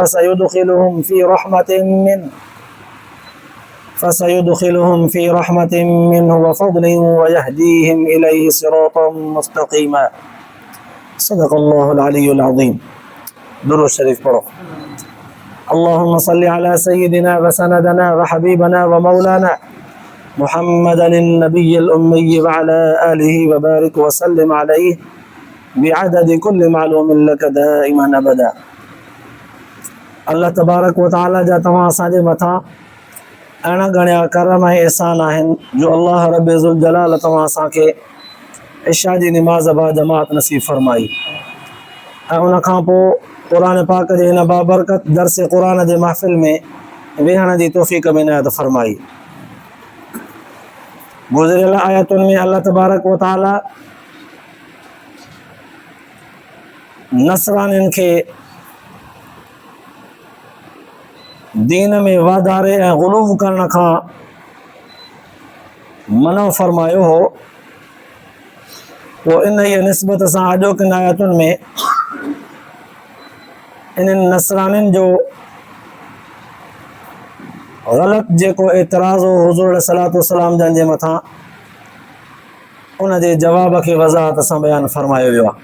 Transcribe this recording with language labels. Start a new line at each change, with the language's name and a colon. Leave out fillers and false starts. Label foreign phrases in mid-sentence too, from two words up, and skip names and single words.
Arabic: فسيدخلهم في رحمة منه وفضل ويهديهم إليه صراطا مستقيما صدق الله العلي العظيم
Urdu: درود شريف پڑھو
Arabic: اللهم صل على سيدنا وسندنا وحبيبنا ومولانا محمد النبي الأمي وعلى آله وبارك وسلم عليه بعدد كل معلوم لك دائما أبدا الله تبارك وتعالى
Sindhi: جا तव्हां असांजे मथां अहिड़ा घणा करम ऐं एहसान आहिनि जो अल्लाह रब
Arabic: ذو الجلال
Sindhi: तव्हां असांखे इशा जी निमाज़ बा जमात नसीब फरमाई ऐं उन खां पोइ क़ुरान पाक जे हिन बाबरकत दर्स क़ुरान जे महफ़िल में वेहण जी तौफ़ीक़ में इनायत फरमाई। गुज़िरियल आयतुनि में
Arabic: الله تبارك وتعالى
Sindhi: नसरानियुनि खे दीन में वाधारे ऐं ग़ुलूव करण खां मनो फरमायो हो। पोइ इन जी निस्बत सां अॼोकिन आयतुनि में इन्हनि नसरानियुनि जो ग़लति जेको एतिराज़ हो हुज़ूर
Arabic: صلاة سلام
Sindhi: जन जे मथां उन जे जवाब खे वज़ाहत सां बयानु फरमायो वियो आहे।